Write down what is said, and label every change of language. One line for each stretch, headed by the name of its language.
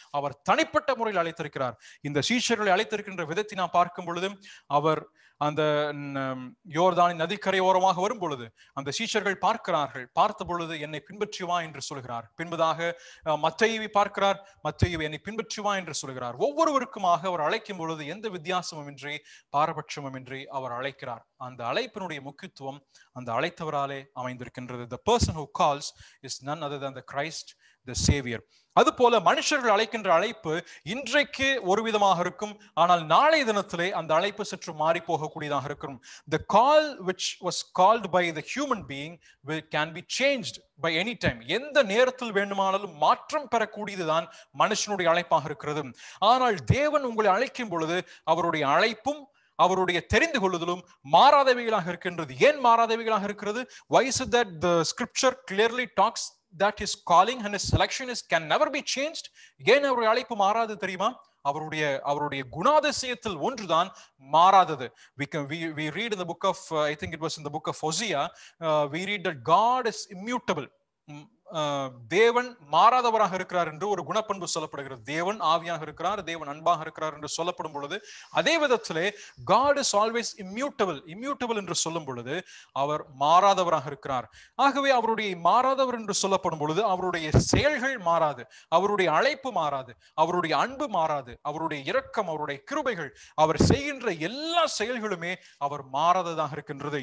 Tamil: அவர் தனிப்பட்ட முறையில் அழைத்திருக்கிறார். இந்த சீஷர்களை அழைத்திருக்கின்ற விதத்தை நாம் பார்க்கும் பொழுதும், அவர் அந்த யோர்தானின் நதிக்கரை ஓரமாக வரும் பொழுது அந்த சீஷர்கள் பார்க்கிறார்கள். பார்த்த பொழுது என்னை பின்பற்றி வா என்று சொல்கிறார். பின்பதாக மத்தேயுவை பார்க்கிறார். மத்தேயுவை என்னை பின்பற்றி வா என்று சொல்கிறார். ஒவ்வொருவருக்குமாக அவர் அழைக்கும் பொழுது எந்த வித்தியாசமுமின்றி, பாரபட்சமுமின்றி அவர் அழைக்கிறார். அந்த அழைப்பினுடைய முக்கியத்துவம் அந்த அழைத்தவராலே அமைந்திருக்கின்றது.
English: The person who calls is none other than the Christ, the Savior.
Tamil: அதுபோல மனுஷர்கள் அழைக்கின்ற அழைப்பு இன்றைக்கு ஒரு விதமாக இருக்கும். ஆனால் நாளைய தினத்திலே அந்த அழைப்பு சற்று மாறி போகக்கூடியதாக இருக்கும்.
English: The call which was called by the human being can be changed by any time.
Tamil: எந்த நேரத்தில் வேண்டுமானாலும் மாற்றம் பெறக்கூடியதுதான் மனுஷனுடைய அழைப்பாக இருக்கிறது. ஆனால் தேவன் உங்களை அழைக்கும் பொழுது அவருடைய அழைப்பும் அவருடைய தெரிந்து கொள்ளுதலும் மாறாதவைகளாக இருக்கின்றது. ஏன் மாறாதவைகளாக இருக்கிறது?
English: Why is it that the scripture clearly talks that his calling and his selection can never be changed?
Tamil: ஏன் அவருடைய அழைப்பு மாறாது தெரியுமா? அவருடைய குணாதிசயத்தில் ஒன்றுதான் மாறாதது.
English: We read in the book of I think it was in the book of Hosea, we read that God is immutable.
Tamil: தேவன் மாறாதவராக இருக்கிறார் என்று ஒரு குணப்பண்பு சொல்லப்படுகிறது. தேவன் ஆவியாக இருக்கிறார், தேவன் அன்பாக இருக்கிறார் என்று சொல்லப்படும் பொழுது, அதே விதத்திலே
English: God is always immutable
Tamil: என்று சொல்லும் பொழுது அவர் மாறாதவராக இருக்கிறார். ஆகவே அவருடைய மாறாதவர் என்று சொல்லப்படும் பொழுது அவருடைய செயல்கள் மாறாது, அவருடைய அழைப்பு மாறாது, அவருடைய அன்பு மாறாது, அவருடைய இரக்கம், அவருடைய கிருபைகள், அவர் செய்கின்ற எல்லா செயல்களுமே அவர் மாறாததாக இருக்கின்றது.